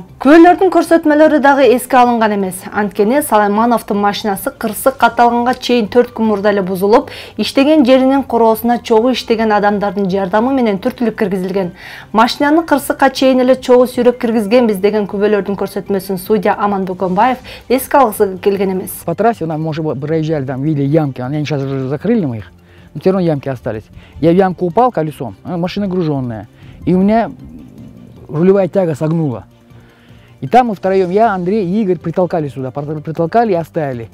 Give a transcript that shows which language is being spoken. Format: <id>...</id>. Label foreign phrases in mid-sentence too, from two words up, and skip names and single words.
<ky>Күбөлөрдүн көрсөтмөлөрү дагы эске алынган эмес. Анткени Салаймановдун машинасы кырсык катталганга чейин 4 күн мурда эле бузулуп, иштеген жеринин короосуна чогуу иштеген адамдардын жардамы менен түртүлүп киргизилген. Машинаны кырсыкка чейин эле чогуу сүйрөп киргизгенбиз деген күбөлөрдүн көрсөтмөсүн судья Аман Бөкөнбаев эске алгысы келген эмес.</ky> <ru>По трассе нам, может, проезжали, там видели ямки, они сейчас уже закрыли мы их, но все равно ямки остались. Я в ямку упал колесом, машина груженная, и у меня рулевая тяга согнула. И там мы втроем, я, Андрей и Игорь, притолкали сюда, притолкали и оставили.</ru>